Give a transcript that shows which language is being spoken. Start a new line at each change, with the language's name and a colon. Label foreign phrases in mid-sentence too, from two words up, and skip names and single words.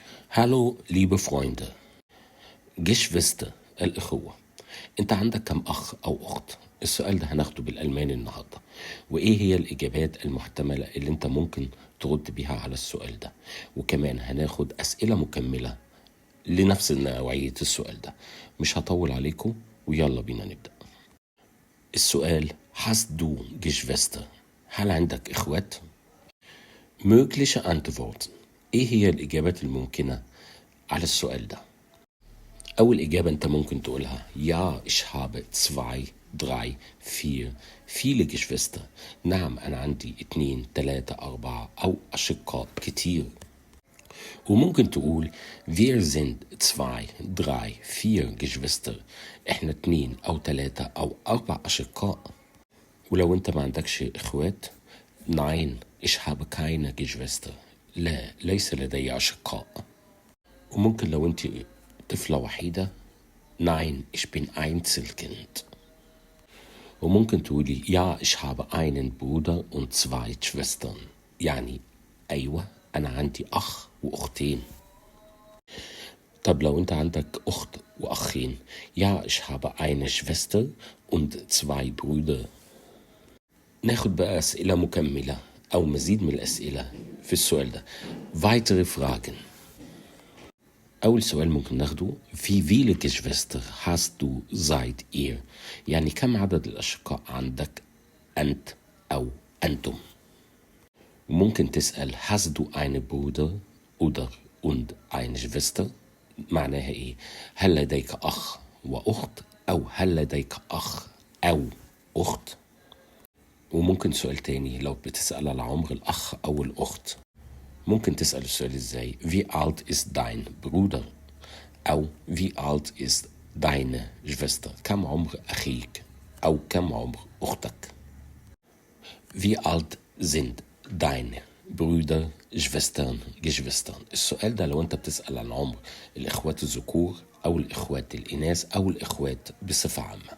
German: Hallo, liebe Freunde. Geschwister الإخوة.
Arabic: أنت عندك كم أخ أو أخت؟ السؤال ده هناخده بالألماني النهاردة. وإيه هي الإجابات المحتملة اللي أنت ممكن ترد بيها على السؤال ده؟ وكمان هناخد أسئلة مكملة لنفس نوعية السؤال ده. مش هطول عليكم ويلا بينا نبدأ.
German: السؤال Hast du Geschwister؟
Arabic: هل عندك إخوات؟
German: Mögliche Antworten.
Arabic: إيه هي الإجابات الممكنة على السؤال ده؟ أول إجابة أنت ممكن تقولها
German: Ja, ich habe 2, 3, 4 viele Geschwister.
Arabic: نعم أنا عندي 2 3 4 أو أشقاء كتير. وممكن تقول
German: Wir sind 2, 3, 4 Geschwister.
Arabic: إحنا 2 أو 3 أو 4 أشقاء. ولو أنت ما عندكش إخوات
German: Nein, ich habe keine Geschwister.
Arabic: لا ليس لدي أشقاء. وممكن لو أنت طفلة وحيدة
German: Nein, ich bin Einzelkind.
Arabic: وممكن تقولي
German: Ja, ich habe einen Bruder und 2 Schwestern.
Arabic: يعني أيوة أنا عندي أخ وأختين. طب لو أنت عندك أخت وأخين
German: Ja, ich habe eine Schwester und 2 Brüder.
Arabic: ناخد بقى أسئلة مكملة أو مزيد من الأسئلة في السؤال ده.
German: Weitere Fragen.
Arabic: أول سؤال ممكن ناخده
German: Wie viele Geschwister hast du seid ihr؟
Arabic: يعني كم عدد الأشقاء عندك أنت أو أنتم؟ وممكن تسأل
German: Hast du einen Bruder oder und eine Schwester؟
Arabic: معناها إيه؟ هل لديك أخ وأخت أو هل لديك أخ أو أخت؟ وممكن سؤال تاني لو بتسأل على عمر الأخ أو الأخت ممكن تسأل السؤال ازاي
German: Wie alt ist dein Bruder؟ أو Wie alt ist deine Schwester؟
Arabic: كم عمر أخيك أو كم عمر أختك؟
German: Wie alt sind deine Brüder, Schwestern, Geschwistern؟
Arabic: السؤال ده لو أنت بتسأل عن عمر الإخوات الذكور أو الإخوات الإناث أو الإخوات بصفة عامة.